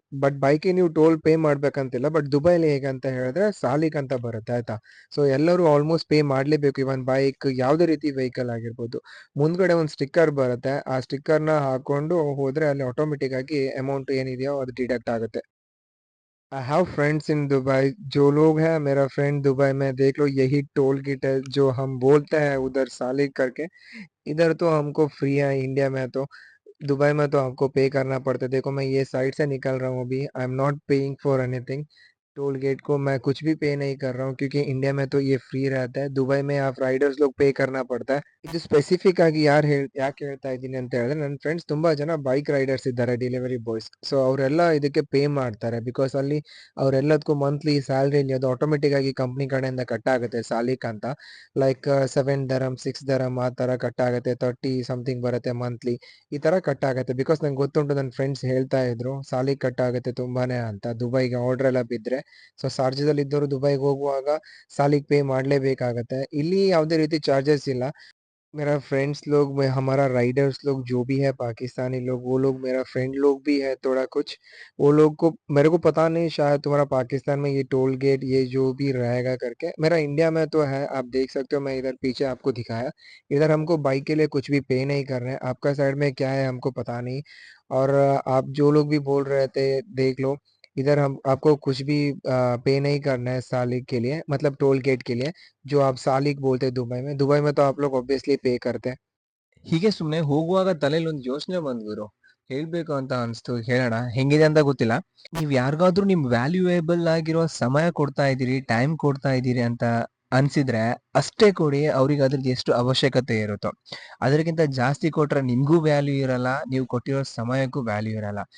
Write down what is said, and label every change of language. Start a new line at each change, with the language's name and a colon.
Kannada: But ಬೈಕಿಗೆ ನೀವು toll pay ಮಾಡ್ಬೇಕಂತಿಲ್ಲ. But ದುಬೈಲಿ ಹೇಗಂತ ಹೇಳಿದ್ರೆ ಸಾಲಿಕ್ ಅಂತ ಬರುತ್ತೆ, ಆಯ್ತಾ. ಸೊ ಎಲ್ಲರೂ ಆಲ್ಮೋಸ್ಟ್ ಪೇ ಮಾಡಲೇಬೇಕು. ಇವನ್ ಬೈಕ್ ಯಾವುದೇ ರೀತಿ ವೆಹಿಕಲ್ ಆಗಿರ್ಬೋದು. ಮುಂದ್ಗಡೆ ಒಂದು ಸ್ಟಿಕ್ಕರ್ ಬರುತ್ತೆ, ಆ ಸ್ಟಿಕ್ಕರ್ನ ಹಾಕೊಂಡು ಹೋದ್ರೆ ಅಲ್ಲಿ ಆಟೋಮೆಟಿಕ್ ಆಗಿ ಅಮೌಂಟ್ ಏನಿದೆಯೋ ಅದು ಡಿಡಕ್ಟ್ ಆಗುತ್ತೆ.
English: I have friends in Dubai,
Hindi: जो लोग हैं मेरा फ्रेंड दुबई में, देख लो यही टोल गेट है जो हम बोलते हैं उधर सालिक करके। इधर तो हमको फ्री है, इंडिया में तो। दुबई में तो आपको पे करना पड़ता है। देखो मैं ये साइड से निकल रहा हूँ अभी,
English: I am not paying for anything.
Hindi: Toll gate को मैं कुछ भी पे नहीं कर रहा हूँ, क्योंकि इंडिया में तो ये फ्री रहता है। दुबई में आप राइडर्स लोग पे करना पड़ता है.
Kannada: ಇದು ಸ್ಪೆಸಿಫಿಕ್ ಆಗಿ ಯಾಕೆ ಹೇಳ್ತಾ ಇದ್ದೀನಿ ಅಂತ ಹೇಳಿದ್ರೆ, ನನ್ನ ಫ್ರೆಂಡ್ಸ್ ತುಂಬಾ ಜನ ಬೈಕ್ ರೈಡರ್ಸ್ ಇದ್ದಾರೆ, ಡೆಲಿವರಿ ಬಾಯ್ಸ್. ಸೊ ಅವರೆಲ್ಲ ಇದಕ್ಕೆ ಪೇ ಮಾಡ್ತಾರೆ. ಬಿಕಾಸ್ ಅಲ್ಲಿ ಅವರೆಲ್ಲದಕ್ಕೂ ಮಂತ್ಲಿ ಸ್ಯಾಲ್ರಿಲಿ ಅದು ಆಟೋಮೆಟಿಕ್ ಆಗಿ ಕಂಪ್ನಿ ಕಡೆಯಿಂದ ಕಟ್ ಆಗುತ್ತೆ ಸಾಲಿಕ್ ಅಂತ. ಲೈಕ್ 7 ದರಮ್ 6 ದರಮ್ ಆ ಥರ ಕಟ್ ಆಗುತ್ತೆ, 30 ಸಮಥಿಂಗ್ ಬರುತ್ತೆ ಮಂತ್ಲಿ, ಈ ಥರ ಕಟ್ ಆಗುತ್ತೆ. ಬಿಕಾಸ್ ನಂಗೆ ಗೊತ್ತುಂಟು, ನನ್ನ ಫ್ರೆಂಡ್ಸ್ ಹೇಳ್ತಾ ಇದ್ರು ಸಾಲಿಕ್ ಕಟ್ ಆಗುತ್ತೆ ತುಂಬಾನೇ ಅಂತ ದುಬೈಗೆ ಆರ್ಡರ್ ಎಲ್ಲ ಬಿದ್ದರೆ. ಸೊ ಶಾರ್ಜದಲ್ಲಿ ಇದ್ದವರು ದುಬೈಗೆ ಹೋಗುವಾಗ ಸಾಲಿಗೆ ಪೇ ಮಾಡಲೇಬೇಕಾಗತ್ತೆ. ಇಲ್ಲಿ ಯಾವುದೇ ರೀತಿ ಚಾರ್ಜಸ್ ಇಲ್ಲ.
Hindi: मेरा फ्रेंड्स लोग में हमारा राइडर्स लोग जो भी है पाकिस्तानी लोग, वो लोग मेरा फ्रेंड लोग भी है थोड़ा कुछ। वो लोग को मेरे को पता नहीं, शायद तुम्हारा पाकिस्तान में ये टोल गेट ये जो भी रहेगा करके। मेरा इंडिया में तो है, आप देख सकते हो, मैं इधर पीछे आपको दिखाया। इधर हमको बाइक के लिए कुछ भी पे नहीं कर रहे हैं। आपका साइड में क्या है हमको पता नहीं। और आप जो लोग भी बोल रहे थे, देख लो, इधर हम आपको कुछ भी पे नहीं करना है सालिक के लिए, मतलब टोल गेट के लिए, जो आप सालिक बोलते हैं दुबई में। दुबई में तो आप लोग ऑब्वियसली पे करते हैं.
Kannada: ಹೀಗೆ ಸುಮ್ಮನೆ ಹೋಗುವಾಗ ತಲೆಯಲ್ಲಿ ಒಂದು ಯೋಚನೆ ಬಂದ್ಬಿರು, ಹೇಳ್ಬೇಕು ಅಂತ ಅನ್ಸ್ತು, ಹೇಳೋಣ. ಹೆಂಗಿದೆ ಅಂತ ಗೊತ್ತಿಲ್ಲ. ನೀವ್ ಯಾರಿಗಾದ್ರೂ ನಿಮ್ ವ್ಯಾಲ್ಯೂಯೇಬಲ್ ಆಗಿರೋ ಸಮಯ ಕೊಡ್ತಾ ಇದ್ದೀರಿ, ಟೈಮ್ ಕೊಡ್ತಾ ಇದ್ದೀರಿ ಅಂತ ಅನ್ಸಿದ್ರೆ ಅಷ್ಟೇ ಕೊಡಿ. ಅವ್ರಿಗೆ ಅದ್ರದ್ದು ಎಷ್ಟು ಅವಶ್ಯಕತೆ ಇರುತ್ತೋ, ಅದಕ್ಕಿಂತ ಜಾಸ್ತಿ ಕೊಟ್ರೆ ನಿಮ್ಗೂ ವ್ಯಾಲ್ಯೂ ಇರಲ್ಲ, ನೀವು ಕೊಟ್ಟಿರೋ ಸಮಯಕ್ಕೂ ವ್ಯಾಲ್ಯೂ ಇರಲ್ಲ.